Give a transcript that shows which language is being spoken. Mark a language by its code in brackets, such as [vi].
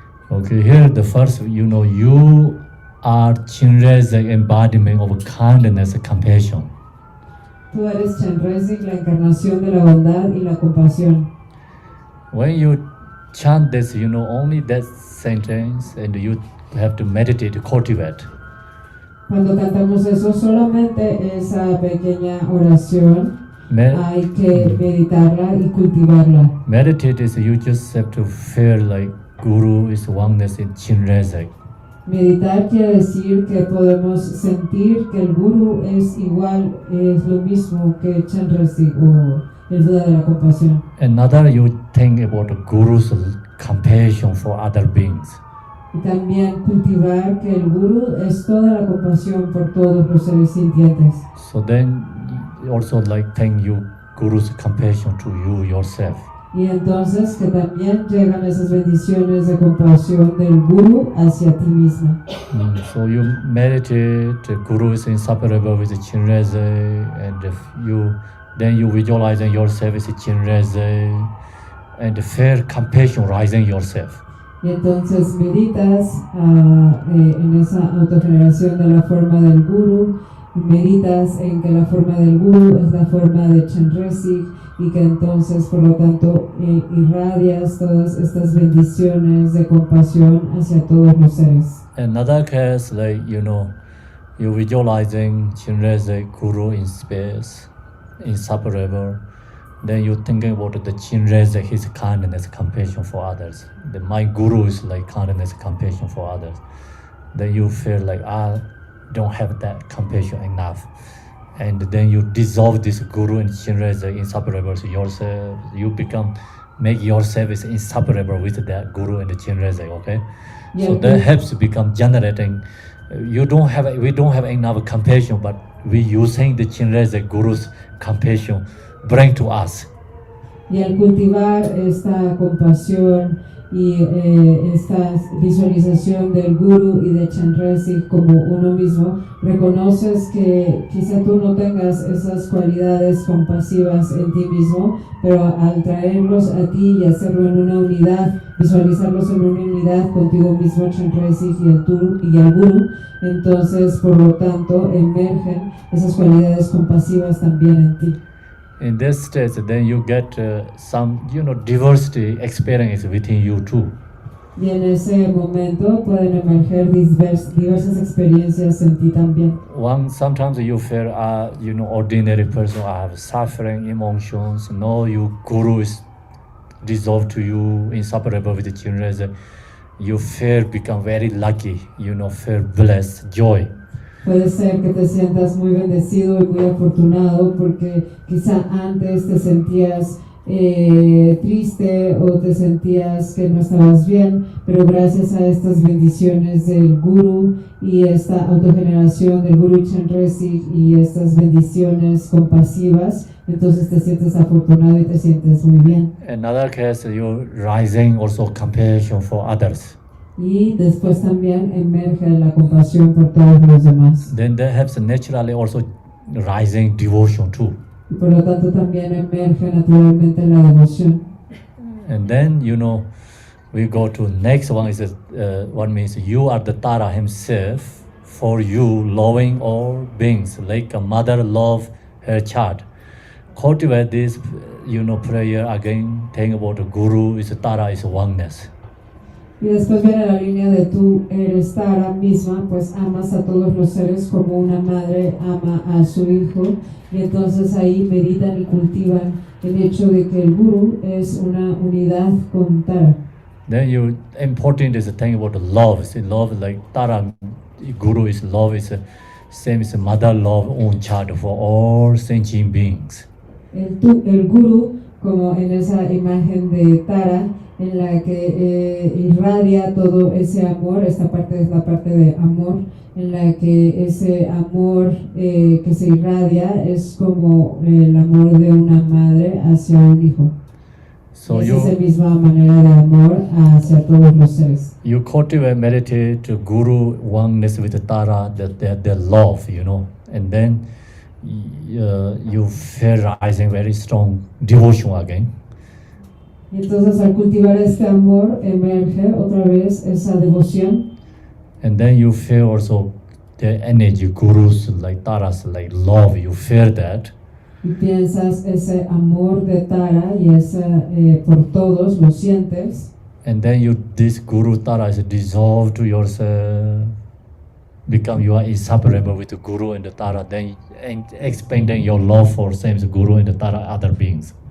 [en] Okay, here the first, you are Chenrezig embodiment of kindness and compassion. [es] Tú eres Chenrezig, la encarnación de la bondad y la compasión. [en] When you chant this, only that sentence, and you have to meditate, cultivate. [es] Cuando cantamos eso, solamente esa pequeña oración, hay que meditarla y cultivarla. [en] Meditate is you just have to feel like Guru is oneness in Chenrezig. [es] Meditar quiere decir que podemos sentir que el Guru es igual, es lo mismo que Chenrezig o el Buda de la compasión. [en] Another, you think about the Guru's compassion for other beings. [es] Y también cultivar que el Guru es toda la compasión por todos los seres sintientes. [en] So then, also think you Guru's compassion to you yourself. [es] Y entonces que también llegan esas bendiciones de compasión del Guru hacia ti misma. [en] So you meditate, the Guru is inseparable with the Chenrezig, and then you visualizing yourself as a Chenrezig, and feel compassion rising yourself. [es] Y entonces meditas en esa autogeneración de la forma del Guru, meditas en que la forma del Guru es la forma de Chenrezig, y que entonces, por lo tanto, irradias todas estas bendiciones de compasión hacia todos los seres. [en] Another case, you visualizing Chenrezig Guru in space, inseparable. Then you thinking about the Chenrezig, his kindness, compassion for others. My Guru is like kindness, compassion for others. Then you feel like I don't have that compassion enough. And then you dissolve this Guru and Chenrezig inseparable to yourself. You make yourself is inseparable with that Guru and the Chenrezig, okay? Yeah, so that helps to become generating. We don't have enough compassion, but we using the Chenrezig Guru's compassion bring to us. [es] Y al cultivar esta compasión y esta visualización del Guru y de Chenrezig como uno mismo, reconoces que quizá tú no tengas esas cualidades compasivas en ti mismo, pero al traerlos a ti y hacerlo en una unidad, visualizarlos en una unidad contigo mismo, Chenrezig y el Guru, entonces por lo tanto emergen esas cualidades compasivas también en ti. [en] In this stage, then you get some, diversity experience within you too. [es] Y en ese momento pueden emerger diversas experiencias en ti también. [en] Sometimes you feel, ordinary person, I have suffering emotions. No, your Guru is dissolved to you, inseparable with the Chenrezig. you feel become very lucky, feel blessed, joy. [es] Puede ser que te sientas muy bendecido y muy afortunado porque quizá antes te sentías triste o te sentías que no estabas bien, pero gracias a estas bendiciones del Guru y esta autogeneración del Guru Chenrezig y estas bendiciones compasivas, entonces te sientes afortunado y te sientes muy bien. [en] Another case, you rising also compassion for others. [es] Y después también emerge la compasión por todos los demás. [en] Then there has naturally also rising devotion too. [es] Y por lo tanto también emerge naturalmente la devoción. [en] And then we go to next one is one means you are the Tara himself for you loving all beings like a mother love her child. Cultivate this prayer again. Think about the Guru is Tara is oneness. [es] Y después viene la línea de tú eres Tara misma, pues amas a todos los seres como una madre ama a su hijo. Y entonces ahí meditan y cultivan el hecho de que el Guru es una unidad con Tara. [en] Then important is the thing about the love. See, love like Tara, Guru is love is same as mother love own child for all sentient beings. [es] El Guru, como en esa imagen de Tara, en la que irradia todo ese amor, esta parte es la parte de amor, en la que ese amor que se irradia es como el amor de una madre hacia un hijo. [en] So [es] es esa misma manera de amor hacia todos los seres. [en] You cultivate, meditate to Guru oneness with the Tara, their love, and then you feel rising very strong devotion again. [es] Y entonces al cultivar este amor emerge otra vez esa devoción. [en] And then you feel also the energy, Gurus like Taras, like love, you feel that. [es] Y piensas ese amor de Tara y ese por todos, lo sientes. [en] And then this Guru Tara is dissolved to yourself, become you are inseparable with the Guru and the Tara, then expanding your love for same Guru and the Tara other beings.